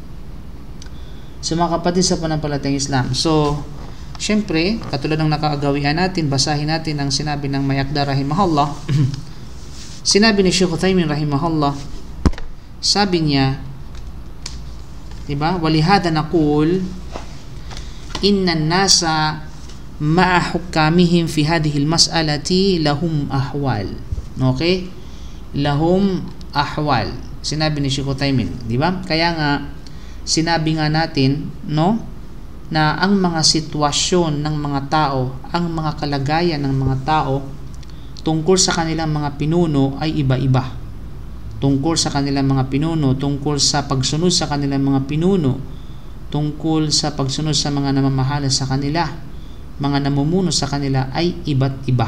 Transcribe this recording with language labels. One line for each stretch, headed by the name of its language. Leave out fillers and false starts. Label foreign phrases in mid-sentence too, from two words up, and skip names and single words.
Filipino: So mga kapatid sa panampalatayang Islam. So, syempre, katulad ng nakaagawian natin, basahin natin ang sinabi ng Mayakda rahimahullah. Sinabi ni Shaykh Uthaymin rahimahullah, sabi niya, diba?
Arabic: ولهذا نقول إن الناس مع حكامهم في هذه المسألة لهم أحوال. Okay? لهم أحوال.
Filipino: Sinabi ni Shaykh Uthaymin, diba? Kaya nga sinabi nga natin, no, na ang mga sitwasyon ng mga tao, ang mga kalagayan ng mga tao tungkol sa kanilang mga pinuno ay iba-iba. Tungkol sa kanilang mga pinuno, tungkol sa pagsunod sa kanilang mga pinuno, tungkol sa pagsunod sa mga namamahala sa kanila, mga namumuno sa kanila ay iba't iba.